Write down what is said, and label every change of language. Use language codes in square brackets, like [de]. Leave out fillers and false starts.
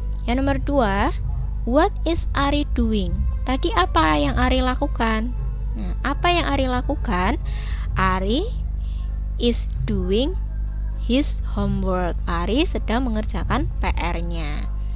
[id] Yang nomor 2, [en] what is Ari doing? [id] Tadi apa yang Ari lakukan? Nah, apa yang Ari lakukan? [en] Ari is doing his homework. [id] Ari sedang mengerjakan PR-nya.